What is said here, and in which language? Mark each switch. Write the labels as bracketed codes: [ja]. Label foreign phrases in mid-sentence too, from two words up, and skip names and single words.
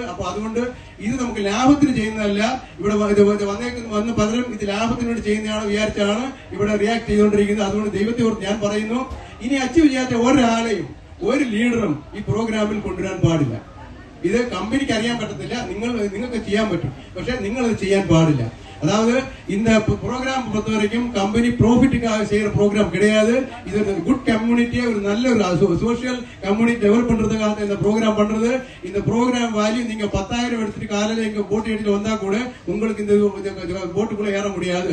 [ml] അപ്പൊ അതുകൊണ്ട് ഇത് നമുക്ക് ലാഭത്തിന് ചെയ്യുന്നതല്ല. ഇവിടെ വന്ന് പലരും ഇത് ലാഭത്തിന് വേണ്ടി ചെയ്യുന്നതാണ് വിചാരിച്ചാണ് ഇവിടെ റിയാക്ട് ചെയ്തുകൊണ്ടിരിക്കുന്നത്. അതുകൊണ്ട് ദൈവത്തെ ഓർത്ത് ഞാൻ പറയുന്നു, ഇനി അച്ചീവ് ചെയ്യാത്ത ഒരാളെയും ഒരു ലീഡറും ഈ പ്രോഗ്രാമിൽ കൊണ്ടുവരാൻ പാടില്ല. ഇത് കമ്പനിക്ക് അറിയാൻ പറ്റത്തില്ല, നിങ്ങൾക്ക് ചെയ്യാൻ പറ്റും, പക്ഷെ നിങ്ങൾ അത് ചെയ്യാൻ പാടില്ല. [ta] அதாவது இந்த ப்ரோக்ராம் பொறுத்த வரைக்கும் கம்பெனி ப்ராஃபிட்டுக்காக செய்யற ப்ரோக்ராம் கிடையாது. இது ஒரு [en] good community, [ta] ஒரு நல்ல ஒரு [en] social community develop [ta] பண்றதுக்காக இந்த ப்ரோக்ராம் பண்றது. இந்த ப்ரோக்ராம் வேல்யூ நீங்க 10,000 எடுத்துட்டு காலையில இங்க போட்டு எடுத்துட்டு வந்தா கூட உங்களுக்கு இந்த போட்டுக்குள்ள ஏற முடியாது.